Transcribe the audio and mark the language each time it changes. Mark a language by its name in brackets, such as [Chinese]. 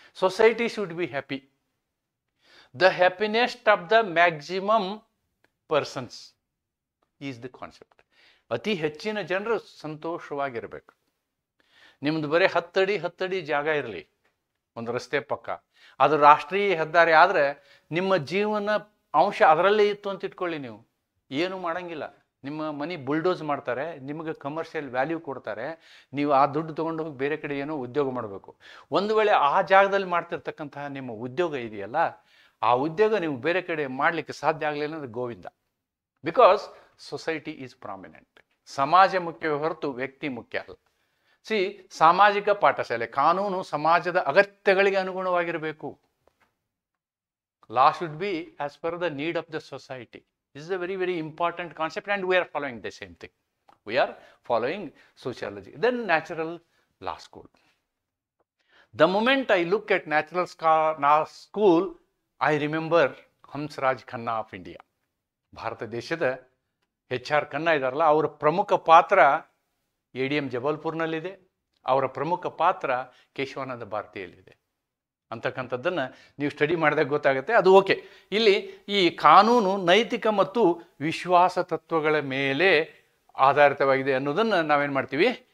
[English] Society should be happy. The happiness of the maximum persons is the concept. [Kannada] ಅತಿ ಹೆಚ್ಚಿನ ಜನರು ಸಂತೋಷವಾಗಿರಬೇಕು. ನಿಮ್ದು ಬರೀ 10 ಅಡಿ ಜಾಗ ಇರಲಿ ಒಂದು ರಸ್ತೆ ಪಕ್ಕ, ಅದು ರಾಷ್ಟ್ರೀಯ ಹೆದ್ದಾರಿ ಆದರೆ ನಿಮ್ಮ ಜೀವನ ಅಂಶ ಅದರಲ್ಲೇ ಇತ್ತು ಅಂತ ಇಟ್ಕೊಳ್ಳಿ. ನೀವು ಏನು ಮಾಡಂಗಿಲ್ಲ. ನಿಮ್ಮ ಮನೆ ಬುಲ್ಡೋಸ್ ಮಾಡ್ತಾರೆ, ನಿಮಗೆ ಕಮರ್ಷಿಯಲ್ ವ್ಯಾಲ್ಯೂ ಕೊಡ್ತಾರೆ, ನೀವು ಆ ದುಡ್ಡು ತೊಗೊಂಡು ಹೋಗಿ ಬೇರೆ ಕಡೆ ಏನೋ ಉದ್ಯೋಗ ಮಾಡಬೇಕು. ಒಂದು ವೇಳೆ ಆ ಜಾಗದಲ್ಲಿ ಮಾಡ್ತಿರ್ತಕ್ಕಂತಹ ನಿಮ್ಮ ಉದ್ಯೋಗ ಇದೆಯಲ್ಲ, ಆ ಉದ್ಯೋಗ ನೀವು ಬೇರೆ ಕಡೆ ಮಾಡಲಿಕ್ಕೆ ಸಾಧ್ಯ ಆಗಲಿಲ್ಲ ಅಂದರೆ Govinda. [English] Because society is prominent. [Kannada] ಸಮಾಜ ಮುಖ್ಯವೇ ಹೊರತು ವ್ಯಕ್ತಿ ಮುಖ್ಯ ಅಲ್ಲ. ಸಾಮಾಜಿಕ ಪಾಠಶಾಲೆ, ಕಾನೂನು ಸಮಾಜದ ಅಗತ್ಯಗಳಿಗೆ ಅನುಗುಣವಾಗಿರಬೇಕು. [English] Law should be as per the need of the society. This is a very, very important concept, and we are following the same thing. We are following sociology. Then natural law school. The moment I look at natural law school, I remember Hamsraj Khanna of India. [Kannada] Bharat ದೇಶದ HR Khanna ಇದಾರಲ್ಲ, ಅವರ ಪ್ರಮುಖ ಪಾತ್ರ ADM ಜಬಲ್ಪುರ್ನಲ್ಲಿದೆ. ಅವರ ಪ್ರಮುಖ ಪಾತ್ರ ಕೇಶವಾನಂದ ಭಾರತಿಯಲ್ಲಿದೆ ಅಂತಕ್ಕಂಥದ್ದನ್ನು ನೀವು ಸ್ಟಡಿ ಮಾಡಿದಾಗ ಗೊತ್ತಾಗುತ್ತೆ. ಅದು ಓಕೆ. ಇಲ್ಲಿ ಈ ಕಾನೂನು ನೈತಿಕ ಮತ್ತು ವಿಶ್ವಾಸ ತತ್ವಗಳ ಮೇಲೆ ಆಧಾರಿತವಾಗಿದೆ ಅನ್ನೋದನ್ನು ನಾವೇನು ಮಾಡ್ತೀವಿ?